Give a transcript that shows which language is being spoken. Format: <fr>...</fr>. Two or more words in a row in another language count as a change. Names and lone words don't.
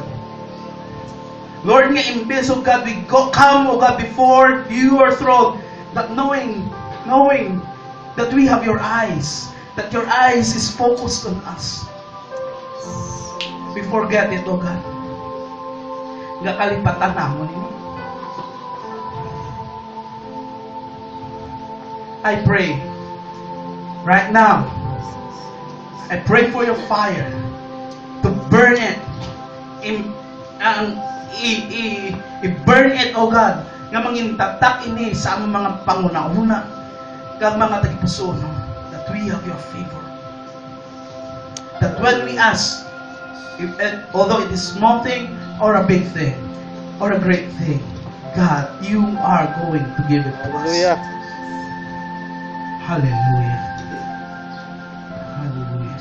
<en>Lord,</en> <hil>nga imbes,</hil> <en>oh God, we come, oh God, before your throne, that knowing that we have your eyes, that your eyes is focused on us. We forget it, oh God.</en> <hil>Nga kalipatan namon nimo.</hil> <en>I pray right now. I pray for your fire to burn it. I-burn it, oh God.</en> <hil>Nga mangintatak ini sa among mga panguna-una kag mga tagipuso, no?</hil> <en>That we have your favor. That when we ask, although it is small thing or a big thing or a great thing, God, you are going to give it to Hallelujah. us. Hallelujah. Hallelujah.</en>